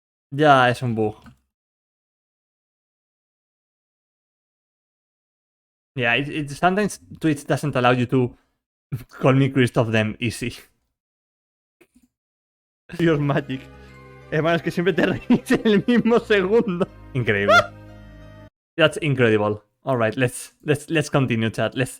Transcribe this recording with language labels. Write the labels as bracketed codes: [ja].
[es] Ya, es un bug. [en] Yeah, sometimes Twitch doesn't allow you to call me Christoph them easy. Your magic. [es] Hermano, es que siempre te reís en el mismo segundo. Increíble. [en] That's incredible. Alright, let's continue, chat.